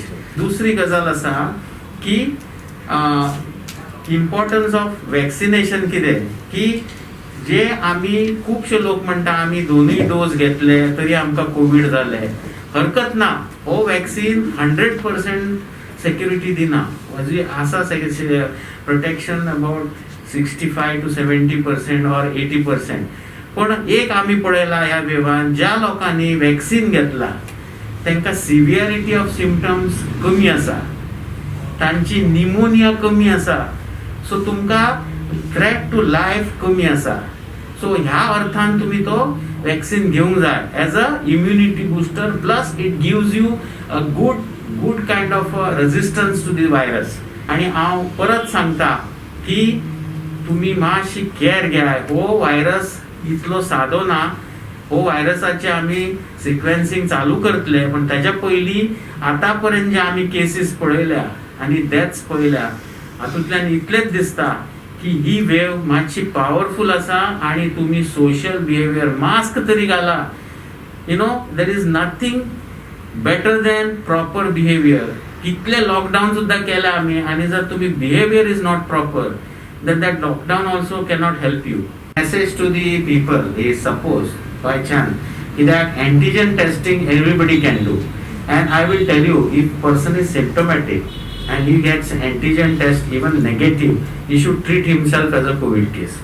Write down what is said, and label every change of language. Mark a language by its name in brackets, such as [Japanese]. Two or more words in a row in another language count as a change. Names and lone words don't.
[Konkani] दुसरी गजाल आसा की [English] importance of vaccination [Konkani] कितें, की जे आमी खुबशे लोक म्हणटा आमी 2 डोस घेतले तरी आमकां कोविड जाले. हरकत ना. हो वॅक्सीन 100% सेक्युरिटी दिना. [English] आसा protection about 65 to 70% or 80%. [Konkani] पण एक आम्ही पळयला ह्या वेवान, ज्या लोकांनी वॅक्सीन घेतला त्यांका [English] severity of symptoms [Konkani] कमी आसा, तांची निमोनिया कमी आसा. सो तुमका [English] threat to life [Konkani] कमी आसा. सो ह्या अर्थान तुम्ही तो वॅक्सीन घेवंक जाय [English] as a immunity booster. plus it gives you a good kind of resistance to the virus. [Konkani] आणि हांव परत सांगता की तुम्ही मातशी केअर घ्या. हो व्हायरस इतलो सादो ना. हो व्हायरसाचे आम्ही सिक्वेन्सिंग चालू करतले, पण त्याच्या पयलीं आतापर्यंत जे आम्ही केसीस पळयल्या आणि डेथ्स पळयल्या हातूंतल्यान इतलेच दिसता की ही वेव मातशी पॉवरफुल आसा. आणि तुम्ही [English] social behavior [Konkani] मास्क तरी घाला. [English] there is nothing better than proper behavior. [Konkani] कितले लॉकडाऊन सुद्धा केला आम्ही, आणि जर तुम्ही [English] behavior is not proper then that lockdown also cannot help you. Message to the people is, suppose by chance that antigen testing everybody can do, and I will tell you, if person is symptomatic and he gets antigen test even negative, he should treat himself as a COVID case.